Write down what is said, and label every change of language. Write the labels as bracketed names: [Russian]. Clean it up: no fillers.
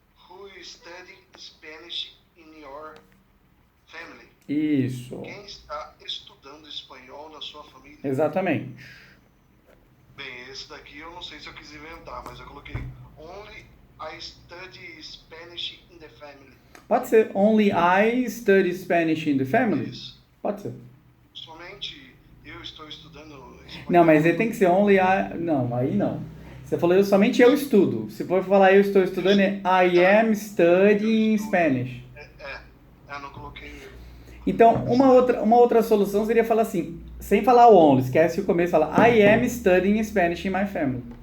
[English] Who study Spanish in your family? [Portuguese] Isso. Quem está estudando espanhol na sua família? Exatamente. Bem, esse daqui eu não sei se eu quis inventar, mas eu coloquei [English] Only I study Spanish in the family. [Portuguese] Pode ser. [English] Only I study Spanish in the family? [Portuguese] Isso. Pode ser. Somente eu estou estudando espanhol. Não, mas ele tem que ser only I... Não, aí não. Você falou somente eu estudo. Se for falar eu estou estudando, é [English] I am studying Spanish. [Portuguese] Eu não coloquei... Então, uma outra solução seria falar assim, sem falar o only, esquece o começo, fala [English] I am studying Spanish in my family.